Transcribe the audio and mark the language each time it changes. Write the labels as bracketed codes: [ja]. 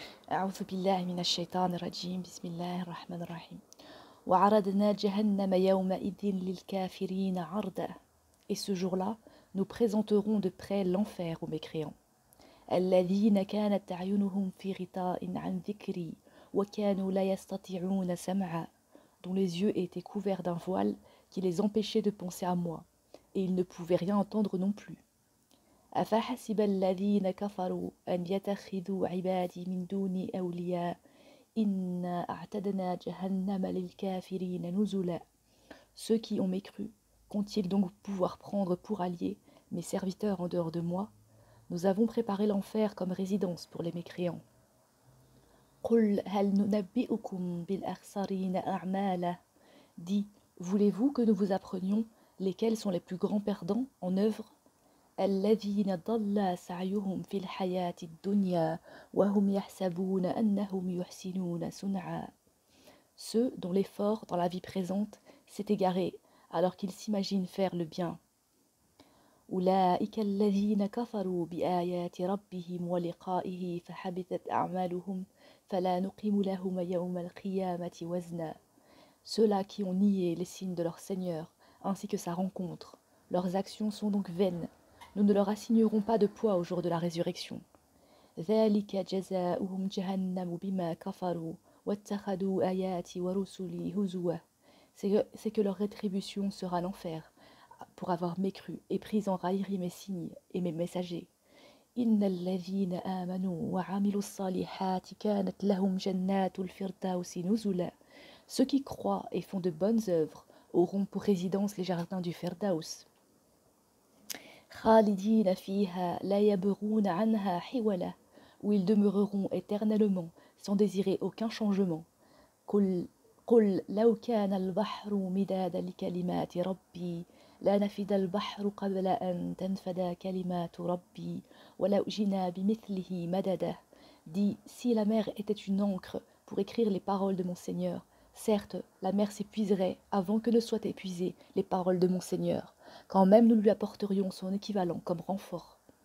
[ar] أعوذ بالله من الشيطان الرجيم بسم الله الرحمن الرحيم وعرضنا جهنم يومئذ للكافرين عرضا. [fr] Et ce jour-là, nous présenterons de près l'enfer aux mécréants. [ar] الذين كانت أعينهم في غطاء عن ذكري وكانوا لا يستطيعون سمعا. [fr] Dont les yeux étaient couverts d'un voile qui les empêchait de penser à moi, et ils ne pouvaient rien entendre non plus. [ar] أفحسب الذين كفروا أن يتخذوا عبادي من دوني أولياء إنا أعتدنا جهنم للكافرين نزلا. [fr] Ceux qui ont mécru, qu'ont-ils donc pouvoir prendre pour alliés mes serviteurs en dehors de moi? Nous avons préparé l'enfer comme résidence pour les mécréants. [ar] قُلْ هَلْ نُنَبِّئُكُمْ بِالْأَخْسَرِينَ أَعْمَالًا. [fr] Dis, voulez-vous que nous vous apprenions lesquels sont les plus grands perdants en œuvre? [ar] الَّذِينَ ضَلَّ سَعْيُهُمْ فِي الْحَيَاةِ الدُّنْيَا وَهُمْ يَحْسَبُونَ أَنَّهُمْ يُحْسِنُونَ صُنْعًا. [fr] Ceux dont l'effort dans la vie présente s'est égaré alors qu'ils s'imaginent faire le bien. [ar] أولئك الذين كفروا بآيات ربهم ولقائه فحبطت أعمالهم فلا نقيم لهم يوم القيامة وزنا. [fr] Ceux-là qui ont nié les signes de leur Seigneur ainsi que sa rencontre, leurs actions sont donc vaines. Nous ne leur assignerons pas de poids au jour de la résurrection. [ar] ذلك جزاؤهم جهنم بما كفروا واتخذوا آياتي ورسلي هزوا. [fr] C'est que leur rétribution sera l'enfer pour avoir mécru et pris en raillerie mes signes et mes messagers. [ar] إن الذين آمنوا وعملوا الصالحات كانت لهم جنات الفردوس نزلا. [fr] Ceux qui croient et font de bonnes œuvres auront pour résidence les jardins du Firdaus. [ar] خالدين فيها لا يبغون عنها حولا. [fr] Où ils demeureront éternellement sans désirer aucun changement. [ar] قل لو كان البحر مدادا لكلمات ربي لنفد البحر قبل أن تنفد كلمات ربي ولو جئنا بمثله مددا. [fr] Dis, si la mer était une encre pour écrire les paroles de mon Seigneur, certes, la mer s'épuiserait avant que ne soient épuisées les paroles de mon Seigneur, quand même nous lui apporterions son équivalent comme renfort.